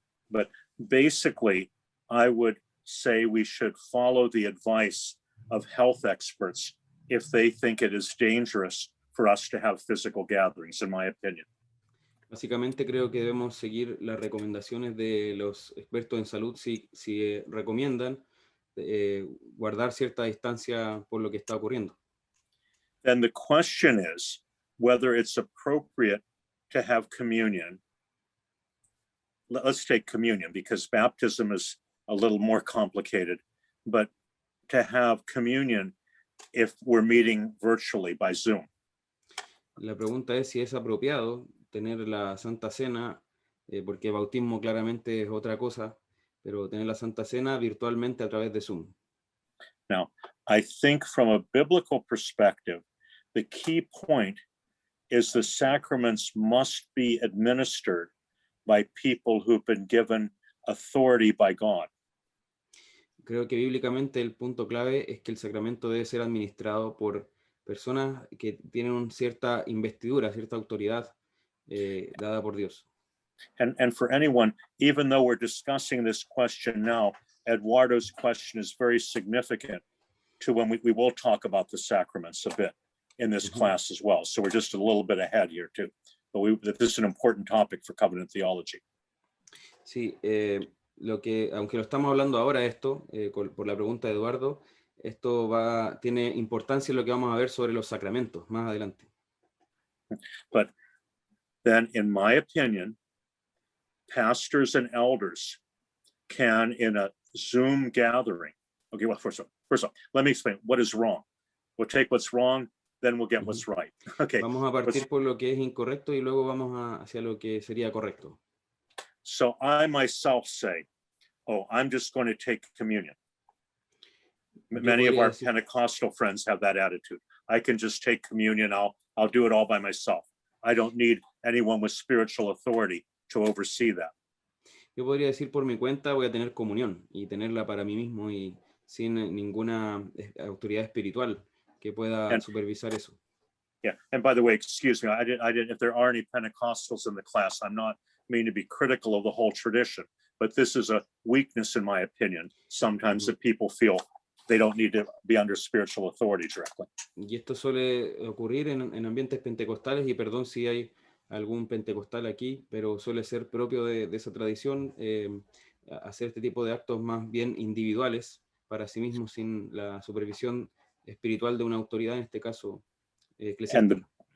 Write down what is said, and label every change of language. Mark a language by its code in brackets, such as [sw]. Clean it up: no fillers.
[en] But basically, I would say we should follow the advice of health experts if they think it is dangerous for us to have physical gatherings, in my opinion. [es] Básicamente creo que debemos seguir las recomendaciones de los expertos en salud si recomiendan guardar cierta distancia por lo que está ocurriendo. [en] Then the question is whether it's appropriate to have communion. Let's take communion because baptism is a little more complicated, but to have communion if we're meeting virtually by Zoom. [es] La pregunta es si es apropiado tener la Santa Cena, porque bautismo claramente es otra cosa, pero tener la Santa Cena virtualmente a través de Zoom. [en] Now, I think from a biblical perspective, the key point is the sacraments must be administered by people who've been given authority by God. [es] Creo que bíblicamente el punto clave es que el sacramento debe ser administrado por personas que tienen cierta investidura, cierta autoridad dada por Dios. [en] And for anyone, even though we're discussing this question now, Eduardo's question is very significant to when we will talk about the sacraments a bit in this class as well. So we're just a little bit ahead here too. But this is an important topic for covenant theology. [es] Sí, aunque lo estamos hablando ahora esto, por la pregunta de Eduardo, esto tiene importancia en lo que vamos a ver sobre los sacramentos más adelante. [en] But then, in my opinion, pastors and elders can, in a Zoom gathering, okay, well, first of all, let me explain what is wrong. We'll take what's wrong, then we'll get what's right. Okay. [es] Vamos a partir por lo que es incorrecto y luego vamos hacia lo que sería correcto. [en] So I myself say, oh, I'm just going to take communion. Many of our Pentecostal friends have that attitude. I can just take communion. I'll do it all by myself. I don't need anyone with spiritual authority to oversee that. [es] Yo podría decir por mi cuenta voy a tener comunión y tenerla para mí mismo y sin ninguna autoridad espiritual que pueda supervisar eso. [en] Yeah, and by the way, excuse me, I didn't. If there are any Pentecostals in the class, I'm not mean to be critical of the whole tradition, but this is a weakness, in my opinion. Sometimes that people feel they don't need to be under spiritual authority directly. [es] Y esto suele ocurrir en ambientes pentecostales, y perdón si hay algún pentecostal aquí, pero suele ser propio de esa tradición hacer este tipo de actos más bien individuales para sí mismos sin la supervisión espiritual de una autoridad, en este caso eclesiástica.